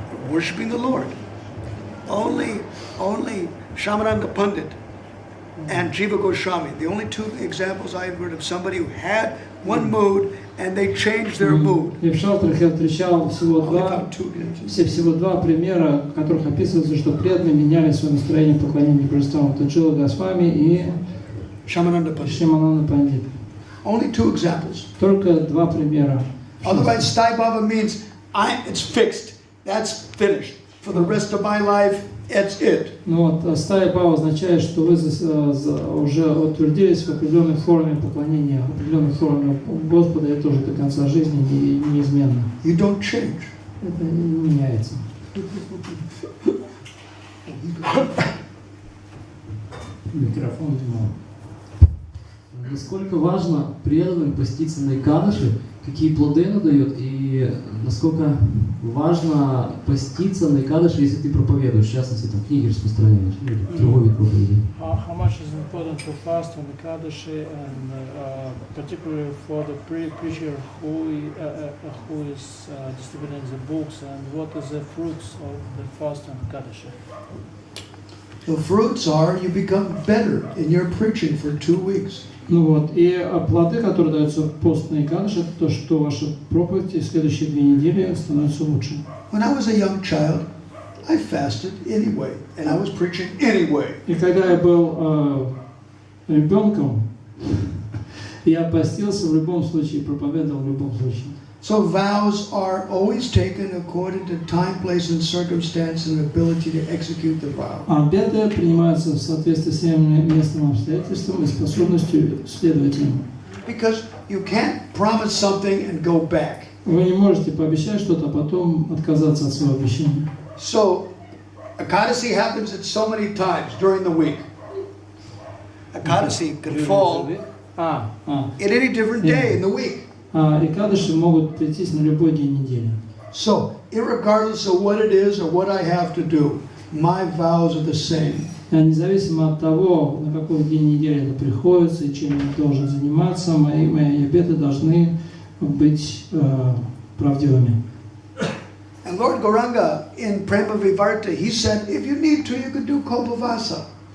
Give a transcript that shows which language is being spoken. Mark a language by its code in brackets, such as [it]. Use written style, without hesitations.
[en] Worshipping the Lord. Only Shamananda Pandit and Jiva Goswami. The only two examples I've heard of somebody who had one mood and they changed their mood. [ru] И в шалтрах я встречал всего два примера, в которых описывается, что преданные меняли свое настроение в поклонении божествам. Это Джива Госвами и Shamananda Пандит. [en] Only two examples. [ru] Только два примера. [en] Otherwise, Sthai Bhava means it's fixed. That's finished. For the rest of my life, it's it. [ru] Ну вот, Сthai Bhava означает, что вы уже утвердились в определенной форме поклонения, в определенной форме Господа, и это уже до конца жизни неизменно. [en] You don't change. [ru] Это не меняется. Микрофон мало. Насколько важно преданным поститься на Экадаши, какие плоды она дает, и насколько важно поститься на Экадаши, если ты проповедуешь, в частности, там, книги распространяешь, или другой вид проповеди. [en] How much is important to fast on Ekadashi, and particularly for the preacher who is distributing the books, and what is the fruits of the fast on Ekadashi? The fruits are you become better in your preaching for 2 weeks. [ru] Ну вот, и плоды, которые даются в пост на Экадаши, это то, что ваша проповедь в следующие 2 недели становится лучше. [en] When I was a young child, I fasted anyway, and I was preaching anyway. [ru] И когда я был ребенком, я постился в любом случае, проповедовал в любом случае. [en] So vows are always taken according to time, place, and circumstance, and ability to execute the vow. [ru] Обеты принимаются в соответствии с своим местным обстоятельством и способностью следовать им. [en] Because you can't promise something and go back. [ru] Вы не можете пообещать что-то, а потом отказаться от своего обещания. [en] So, Ekadasi happens at so many times during the week. Ekadasi can fall at any different day in the week. [ru] Экадаши могут прийтись на любой день недели. [en] So, irregardless of what it is or what I have to do, my vows are the same. [ru] Независимо от того, на какой день недели это приходится и чем я должен заниматься, мои обеты должны быть правдивыми. [en] And Lord Gauranga in Prema Vivarta, he said, if you need to, you could do Kopavasa.